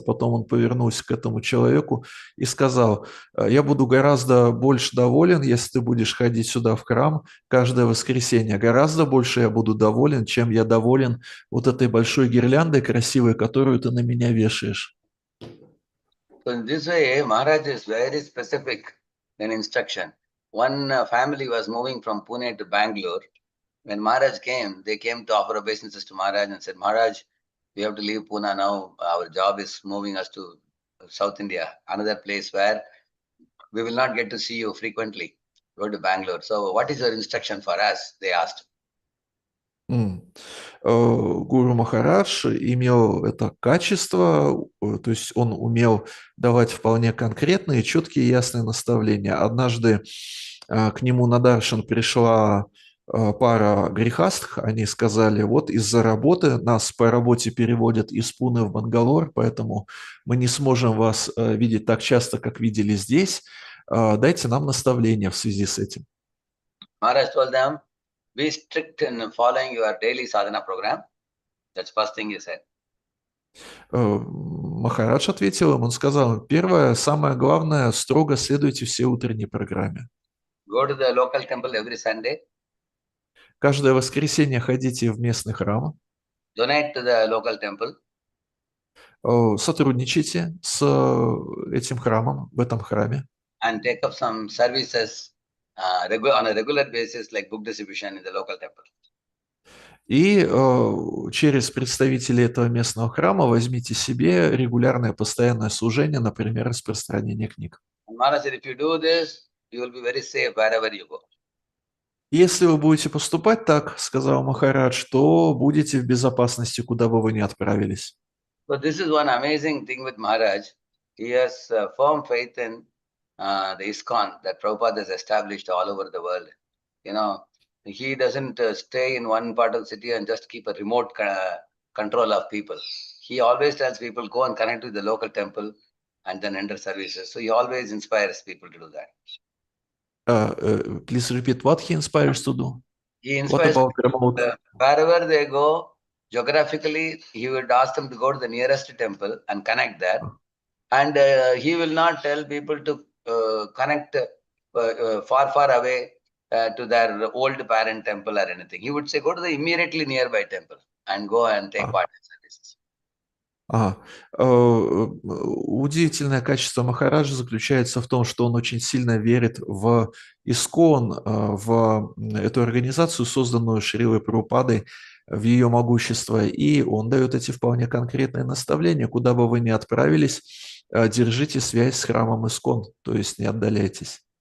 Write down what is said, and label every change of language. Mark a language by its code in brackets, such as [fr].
[ru] Потом он повернулся к этому человеку и сказал, я буду гораздо больше доволен, если ты будешь ходить сюда в храм каждое воскресенье. Гораздо больше я буду доволен, чем я доволен вот этой большой гирляндой красивой, которую ты на меня вешаешь. [en] So in this way, Maharaj is very specific in instruction. One family was moving from Pune to Bangalore. When Maharaj came, they came to offer obeisances to Maharaj and said, Maharaj, we have to leave Pune now. Our job is moving us to South India, another place where we will not get to see you frequently. Go to Bangalore. So what is your instruction for us? They asked. [ru] Гуру Махарадж имел это качество, то есть он умел давать вполне конкретные, четкие, ясные наставления. Однажды к нему на даршан пришла пара грехастх, они сказали, вот из-за работы нас по работе переводят из Пуны в Бангалор, поэтому мы не сможем вас видеть так часто, как видели здесь. Дайте нам наставления в связи с этим. [en] Maharaj told them, be strict in following your daily sadhana program. That's first thing he said. [ru] Махарадж ответил им, он сказал, первое, самое главное, строго следуйте всей утренней программе. [en] Go to the local temple every Sunday. [ru] Каждое воскресенье ходите в местный храм, [en] Donate to the local temple. [ru] сотрудничайте с этим храмом, в этом храме. [en] And take up some services on a regular basis, like book distribution in the local temple. [ru] И через представителей этого местного храма возьмите себе регулярное постоянное служение, например, распространение книг. [en] And Maharaj said, if you do this, you will be very safe wherever you go. [ru] Если вы будете поступать так, сказал Махарадж, то будете в безопасности, куда бы вы ни отправились. [en] So this is one amazing thing with Maharaj. He has firm faith in the ISKCON that Prabhupada has established all over the world. You know, he doesn't stay in one part of the city and just keep a remote control of people. He always tells people, go and connect with the local temple and then enter services. So he always inspires people to do that. Please repeat what he inspires to do. He What inspires about people, remote? wherever they go, geographically, he would ask them to go to the nearest temple and connect there. And he will not tell people to connect far, far away to their old parent temple or anything. He would say, go to the immediately nearby temple and go and take part in services. [ru] Ага. Удивительное качество Махараджа заключается в том, что он очень сильно верит в ИСККОН, в эту организацию, созданную Шрилой Прабхупадой, в ее могущество, и он дает эти вполне конкретные наставления, куда бы вы ни отправились, держите связь с храмом ИСККОН, то есть не отдаляйтесь.